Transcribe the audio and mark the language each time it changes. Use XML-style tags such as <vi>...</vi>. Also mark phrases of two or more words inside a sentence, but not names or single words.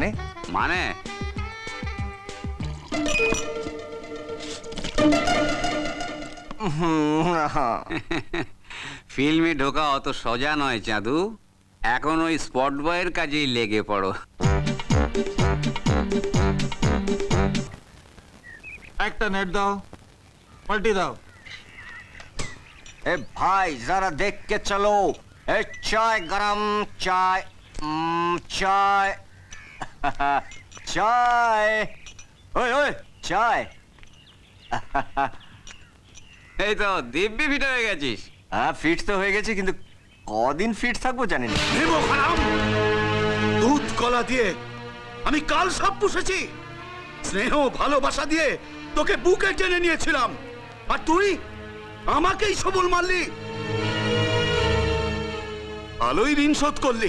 <bn>মানে ফিল্মে ঢোকা অত সোজা নয় চাঁদু, এখন ওই স্পট বয়ের কাজেই লেগে পড়ো। একটা নেট দাও, পাল্টি দাও।</bn> <hi>ए भाई जरा देख के चलो, ए चाय गरम, चाय चाय चाय, ओए ओए चाय।</hi> <bn>এই তো দিব্যি ফিট হয়ে গেছিস। হ্যাঁ, ফিট তো হয়ে গেছে, কিন্তু কদিন ফিট থাকবো জানি না। দুধ কলা দিয়ে আমি কাল সব পুষেছি, স্নেহ ভালোবাসা দিয়ে তোকে বুকে টেনে নিয়েছিলাম, আর তুই আমাকেই সবল মারলি, ভালোই ঋণ শোধ করলি।</bn>